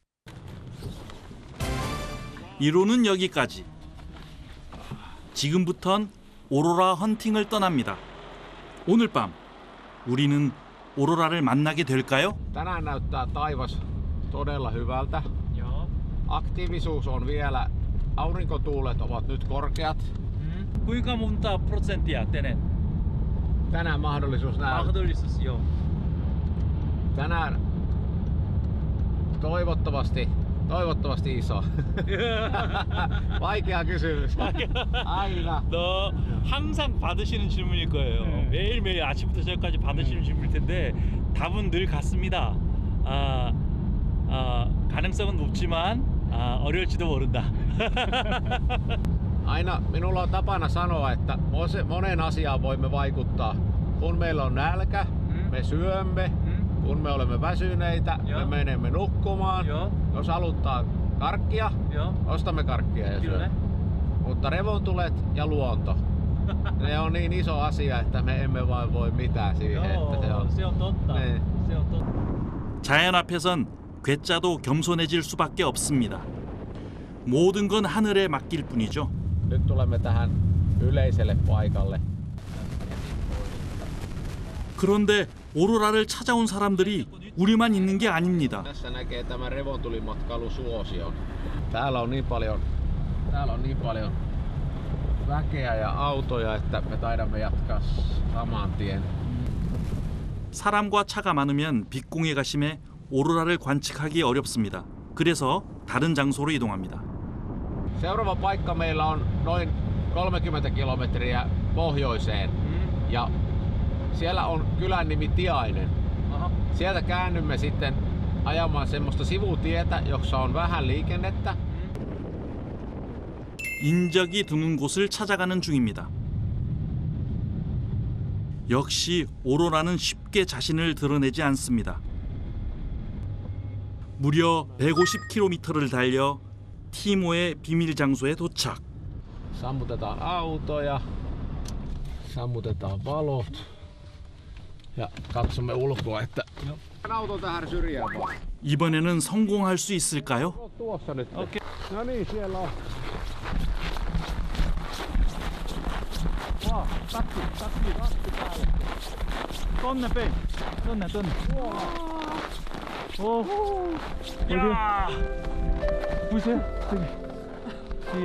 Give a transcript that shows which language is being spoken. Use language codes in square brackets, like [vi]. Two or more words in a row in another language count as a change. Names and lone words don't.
[ko] 이론은 여기까지. 지금부턴 오로라 헌팅을 떠납니다. 오늘 밤 우리는 오로라를 만나게 될까요? [fi] tänään näyttää taivas todella hyvältä. Aktiivisuus on vielä, aurinkotuulet ovat nyt korkeat. Kuinka monta prosenttia tänään? Tänään mahdollisuus nähdä. Mahdollisuus, joo. Tänään toivottavasti iso. Vaikea kysymys. [ko] 아이나. 너 항상 받으시는 질문일 거예요. 매일매일 아침부터 저녁까지 받으시는 질문일 텐데 답은 늘 같습니다. 가능성은 높지만 어려울지도 모른다. [fi] Aina minulla on tapana sanoa, että moneen asiaan voimme vaikuttaa. Kun meillä on nälkä, me syömme. Kun me olemme väsyneitä, me menemme nukkumaan. Jos haluttaa karkkia, ostamme karkkia ja syömme. Mutta revontulet ja luonto, ne on niin iso asia, että me emme vaan voi mitään siihen. Se on totta. Se on totta. [ko] 자연 앞에선 괴짜도 겸손해질 수밖에 없습니다. 모든 건 하늘에 맡길 뿐이죠. [fi] Nyt tulemme tähän yleiselle paikalle. [ko] 그런데 오로라를 찾아온 사람들이 우리만 있는 게 아닙니다. [fi] Tässä näkee tämän revontulimatkailusuosion. Täällä on niin paljon väkeä ja autoja, että me taidamme jatkaa saman tien. [ko] 사람과 차가 많으면 빛공해가 심해 오로라를 관측하기 어렵습니다. 그래서 다른 장소로 이동합니다. [fi] Seuraava paikka meillä on noin 30 kilometriä pohjoiseen ja siellä on kylän nimi Tiainen. Sieltä käännymme sitten ajamaan semmoista sivutietä, jossa on vähän liikennettä. [ko] 인적이 드문 곳을 찾아가는 중입니다. 역시 오로라는 쉽게 자신을 드러내지 않습니다. 무려 150km를 달려 티모의 비밀 장소에 도착. [fi] Sammutetaan autoja, sammutetaan valot. Ja katsomme ulkoa, että... Auto tähän syrjään vaan. [ko] 이번에는 성공할 수 있을까요? [fi] Tuossa nyt. Okei. No niin, siellä on. [ko] 와, 딱지 päälle. 떴네, 뺑. 떴네. 여기. 보이세요? 저기.